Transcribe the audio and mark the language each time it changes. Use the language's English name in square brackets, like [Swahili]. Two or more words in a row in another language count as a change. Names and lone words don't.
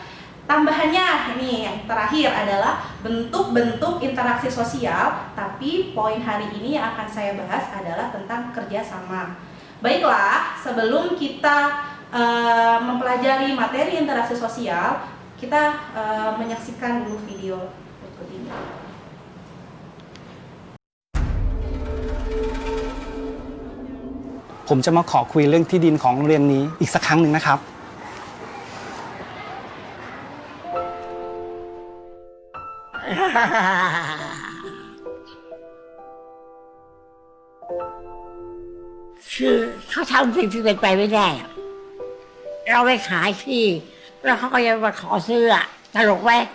[Indonesian] Tambahannya ini yang terakhir adalah bentuk-bentuk interaksi sosial, tapi poin hari ini yang akan saya bahas adalah tentang kerjasama. Baiklah, sebelum kita mempelajari materi interaksi sosial, kita menyaksikan dulu video berikut ini. [Thai] ผมจะมาขอคุยเรื่องที่ดินของโรงเรียนนี้อีกสักครั้งหนึ่งนะครับ คือเขาทำสิ่งที่เป็นไปไม่ได้อะเราไปขายที่แล้วเขาก็ยังมาขอซื้ออะตลกไหม